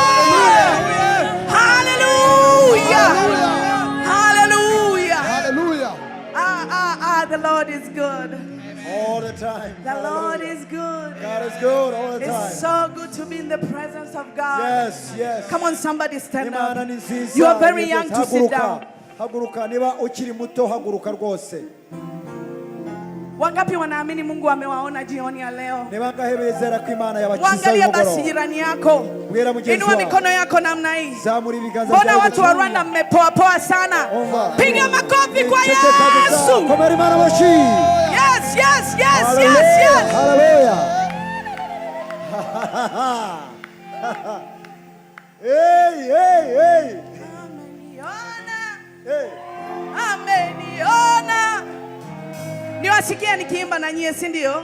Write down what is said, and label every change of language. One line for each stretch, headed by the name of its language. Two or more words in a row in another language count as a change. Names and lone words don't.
English: Hallelujah. Hallelujah. Hallelujah. The Lord is good. All the time. The Lord is good. God is good all the time. It's so good to be in the presence of God. Yes, yes. Come on, somebody stand
Kinyarwanda: Imana
English: up.
Kinyarwanda: ni nziza.
English: You are very young to sit down.
Kinyarwanda: Haguruka niba ukiri muto haguruka rwose.
Swahili: Wangapi wanaamini Mungu amewaona jioni ya leo?
Kinyarwanda: Niba ngahebezera ko Imana yabakiza
Swahili: Wangalia basi
Kinyarwanda: umugoroba.
Swahili: jirani yako.
Kinyarwanda: Bwira mugenzi
Swahili: Inua
Kinyarwanda: wawe.
Swahili: mikono yako namna hii.
Kinyarwanda: Zamura ibiganza
Swahili: Mbona
Kinyarwanda: byawe
Swahili: watu wa Rwanda mmepoa poa sana? Omba. Piga makofi kwa Cheke kabisa. Yesu.
Kinyarwanda: Komera Imana moshi.
English: Yes, yes, yes, yes, yes. Hallelujah. Hey, hey, hey.
Swahili: Ameniona. Hey. Ameniona. Niwasikia nikiimba na nyie, si ndio?